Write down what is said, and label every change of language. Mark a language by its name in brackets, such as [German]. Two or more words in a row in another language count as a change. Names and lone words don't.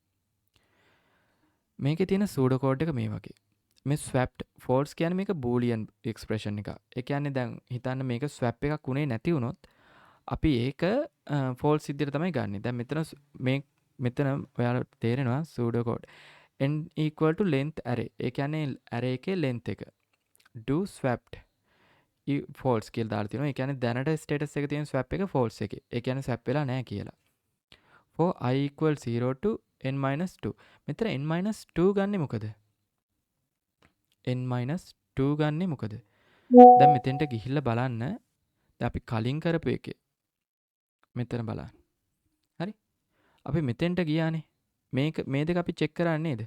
[Sinhala] මේකේ තියෙන [English] pseudo code [Sinhala] එක මේ වගේ. මේ [English] swapped false [Sinhala] කියන්නේ මේක [English] boolean expression [Sinhala] එක. ඒ කියන්නේ දැන් හිතන්න මේක swap එකක් උනේ නැති වුණොත් අපි ඒක false විදියට තමයි ගන්නෙ. දැන් මෙතන ඔයාලට තේරෙනවා [English] pseudo code n equal to length array. [Sinhala] ඒ කියන්නේ array එකේ length එක. [English] do swapped false [Sinhala] කියලා දාලා තියෙනවා. ඒ කියන්නේ දැනට status එක තියෙන swap එක false එකේ. ඒ කියන්නේ swap වෙලා නැහැ කියලා. [English] for I equal 0 to n minus 2. [Sinhala] මෙතන [English] n minus 2 [Sinhala] ගන්නෙ මොකද? [English] n minus 2 [Sinhala] ගන්නෙ මොකද? දැන් මෙතෙන්ට ගිහිල්ලා බලන්න. දැන් අපි කලින් කරපු එකේ මෙතන බලන්න. හරි? අපි මෙතෙන්ට ගියානේ. මේ දෙක අපි චෙක් කරන්නේ නේද?